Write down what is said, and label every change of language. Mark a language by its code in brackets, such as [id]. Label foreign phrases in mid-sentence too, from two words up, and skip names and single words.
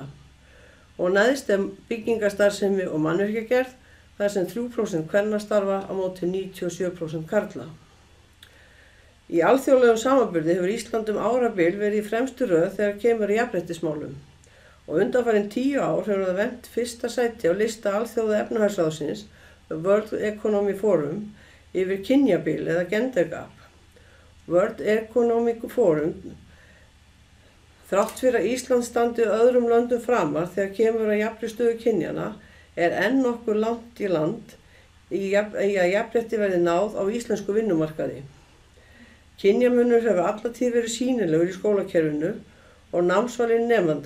[is] Og neðst byggingastarfsemi og mannvirkjagerð þar sem 3% kvenna starfa á móti 97% karla. Í alþjóðlegum samanburði hefur Ísland árabil verið í fremstu röð þegar kemur í jafnréttismálum og undanfarin 10 ár hefur það vermt fyrsta sæti á lista Alþjóða efnahagsráðsins World Economic Forum yfir kynjabil eða [en] gender gap. [is] World Economic Forum þrátt fyrir að Ísland standi öðrum löndum framar þegar kemur að jafnri stöðu kynjana enn nokkuð langt í land í að jafnrétti verði náð á íslensku vinnumarkaði. Kynjamunur hefur alla tíð verið sýnilegur í skólakerfinu og námsvali nemenda.